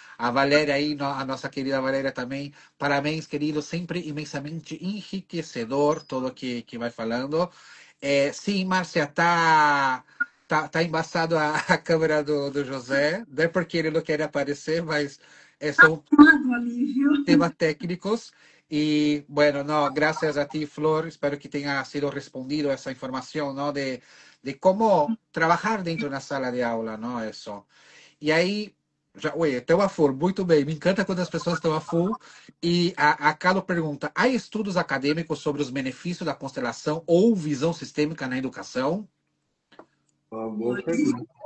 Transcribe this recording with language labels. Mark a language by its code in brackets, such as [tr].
[pt] A Valéria aí, a nossa querida Valéria também. Parabéns, querido, sempre imensamente enriquecedor tudo que vai falando. Sim, Márcia, tá embaçado a câmera do José, não é porque ele não quer aparecer, mas são temas técnicos. [es] Y bueno, no, gracias a ti, Flor. [pt] Espero que tenha sido respondido essa informação, ¿no? [es] De cómo trabajar dentro de una sala de aula, ¿no? Eso. [pt] E aí, já, oi, estão a full, muito bem. Me encanta quando as pessoas estão a full. E a Carla pergunta: há estudos acadêmicos sobre os benefícios da constelação ou visão sistêmica na educação? Uma boa pergunta.